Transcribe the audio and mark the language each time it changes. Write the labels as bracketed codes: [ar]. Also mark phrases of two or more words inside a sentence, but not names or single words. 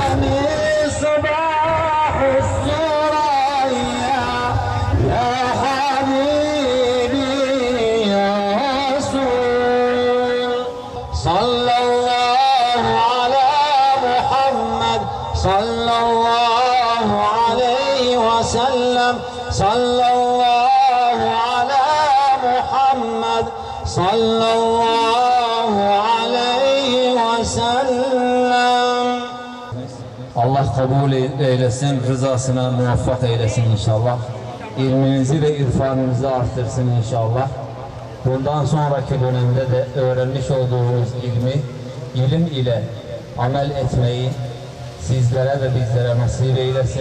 [ar] مصباح الثريا يا حبيبي يا رسول صلى الله على محمد صلى الله عليه وسلم صلى الله على محمد صلى الله عليه وسلم. [tr] Allah kabul eylesin, rızasına muvaffak eylesin inşallah. İlminizi ve irfanınızı artırsın inşallah. Bundan sonraki dönemde de öğrenmiş olduğunuz ilmi, ilim ile amel etmeyi sizlere ve bizlere nasip eylesin.